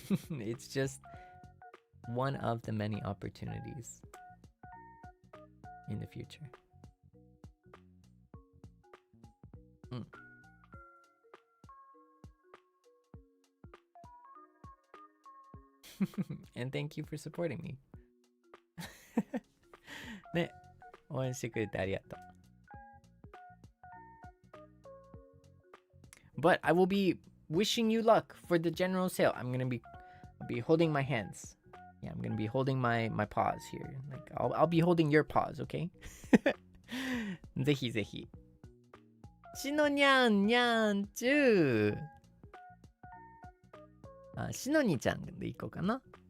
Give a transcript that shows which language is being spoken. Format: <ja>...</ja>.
<en>It's just one of the many opportunities in the future. And thank you for supporting me.</en> <ja>ね、応援してくれてありがとう。</ja> <en>But I will be wishing you luck for the general sale. I'm gonna be holding my hands. Yeah, I'm gonna be holding my paws here. Like I'll be holding your paws, okay?</en> <ja>ぜひぜひ。しのにゃんにゃんちゅー。しのにちゃんでいこうかな。</ja>